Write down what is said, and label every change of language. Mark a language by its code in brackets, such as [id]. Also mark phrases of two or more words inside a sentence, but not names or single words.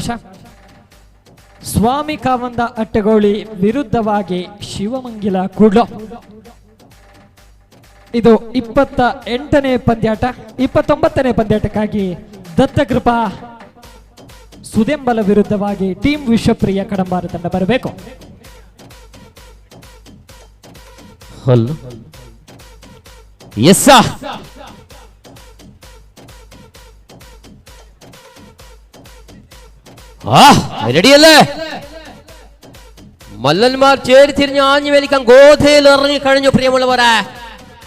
[kn] ಸ್ವಾಮಿ ಕಾವಂದ ಅಟ್ಟಗೋಳಿ ವಿರುದ್ಧವಾಗಿ ಶಿವಮಂಗಲ ಕೂಡ್ಲು. ಇದು 28ನೇ ಪಂದ್ಯಾಟ. 29ನೇ ಪಂದ್ಯಾಟಕ್ಕಾಗಿ ದತ್ತಕೃಪಾ ಸುದೆಂಬಲ ವಿರುದ್ಧವಾಗಿ ಟೀಮ್ ವಿಶ್ವಪ್ರಿಯ ಕಡಂಬಾರ ತಂಡ ಬರಬೇಕು. [ml] റെഡിയല്ലേ? മല്ലന്മാർ ചേരി തിരിഞ്ഞ് ആഞ്ഞു വലിക്കാൻ ഗോധയിൽ ഇറങ്ങി കഴിഞ്ഞു.